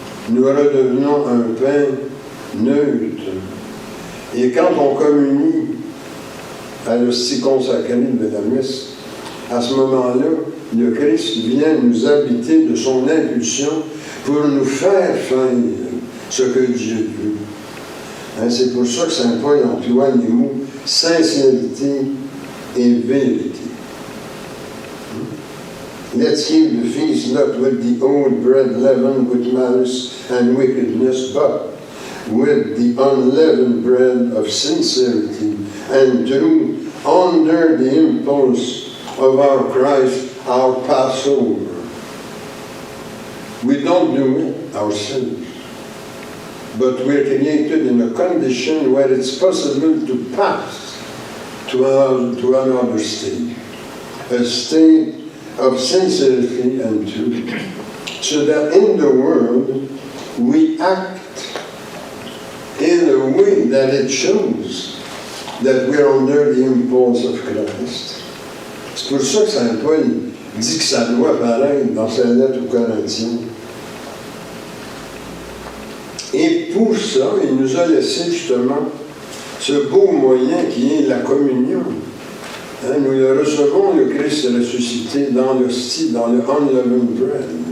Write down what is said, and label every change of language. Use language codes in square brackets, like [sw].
[fr] Nous redevenons un pain neutre. Et quand on communie à l'hostie consacrée de la messe, à ce moment-là, le Christ vient nous habiter de son impulsion pour nous faire ce que Dieu veut. Hein, c'est pour ça que saint Paul emploie les mots sincérité et vérité. [en] Let's keep the feast not with the old bread leavened with malice and wickedness, but with the unleavened bread of sincerity and truth under the impulse of our Christ, our Passover. We don't do it ourselves, but we're created in a condition where it's possible to pass to another state, a state of sincerity and truth, so that in the world we act in a way that it shows that we're under the impulse of Christ. [fr] C'est pour ça que saint Paul dit que ça doit paraître dans sa lettre aux Corinthiens. Et pour ça, il nous a laissé justement ce beau moyen qui est la communion. Hein, nous le recevons, le Christ ressuscité, dans l'hostie, dans le unleavened bread.